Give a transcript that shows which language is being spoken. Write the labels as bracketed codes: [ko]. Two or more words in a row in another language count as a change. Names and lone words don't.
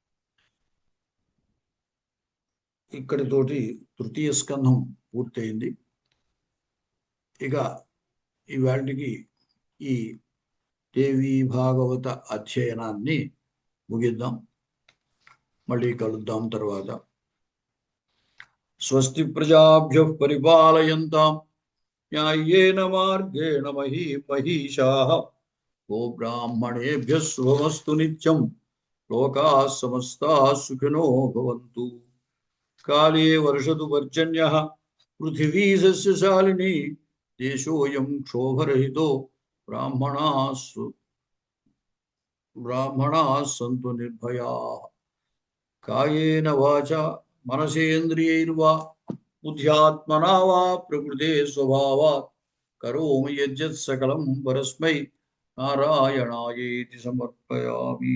[te] ఇక్కడితోటి తృతీయ స్కంధం పూర్తయింది. ఇక ఇవాటికి ఈ దేవి భాగవత అధ్యయనాన్ని ముగిద్దాం. మళ్ళీ కలుద్దాం తర్వాత. [sa] స్వస్తి ప్రజాభ్యః పరిపాలయంతాం న్యాయేన మార్గేణ మహీషాః గో బ్రాహ్మణేభ్యః శుభమస్తు నిత్యం. లోకాః సమస్తాః సుఖినో భవంతు. కాలే వర్షతు పర్జన్యః పృథివీ సస్యశాలినీ దేశోऽयं క్షోభరహితో బ్రాహ్మణాः సంతు నిర్భయాः. కాయేన వాచా మనసేంద్రియైర్వా బుద్ధ్యాత్మనా వా ప్రకృతే స్వభావాత్ కరోమి యజ్జత్ సకలం పరస్మై నారాయణాయేతి సమర్పయామి.